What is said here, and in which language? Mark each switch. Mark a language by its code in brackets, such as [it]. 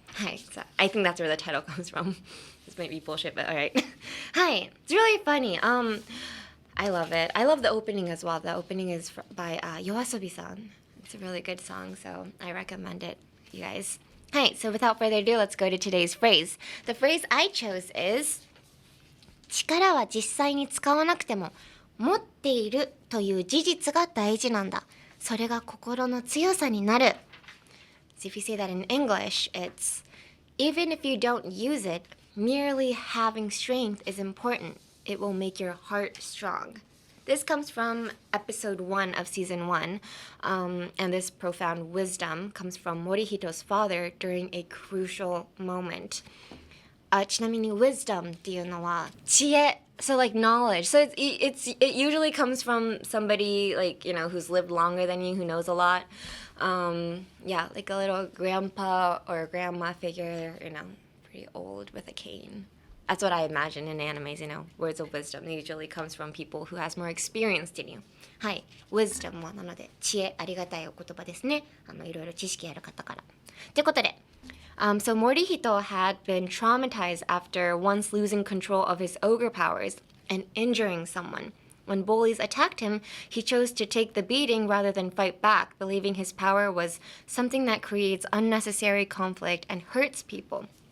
[en] Hi, so I think that's where the title comes from. This might be bullshit, but all right. Hi, it's really funny. I love it. I love the opening as well. The opening is by Yoasobi-san. It's a really good song, so I recommend it, you guys. Hi, so without further ado, let's go to today's phrase. The phrase I chose is [ja] 力は実際に使わなくても持っているという事実が大事なんだ。それが心の強さになる。 [en] So if you say that in English, it's even if you don't use it, merely having strength is important. It will make your heart strong. This comes from episode 1 of season 1, and this profound wisdom comes from Morihito's father during a crucial moment. [ja] ちなみに wisdom っていうのは知恵 [en] so like knowledge. So it usually comes from somebody like, you know, who's lived longer than you, who knows a lot. Yeah, like a little grandpa or grandma figure, you know, pretty old with a cane. That's what I imagine in animes, you know, words of wisdom usually comes from people who has more experience than you. [ja] はい、wisdom はなので知恵、ありがたいお言葉ですね。いろいろ知識ある方から。ということで、 [en] so Morihito had been traumatized after once losing control of his ogre powers and injuring someone. When bullies attacked him, he chose to take the beating rather than fight back, believing his power was something that creates unnecessary conflict and hurts people.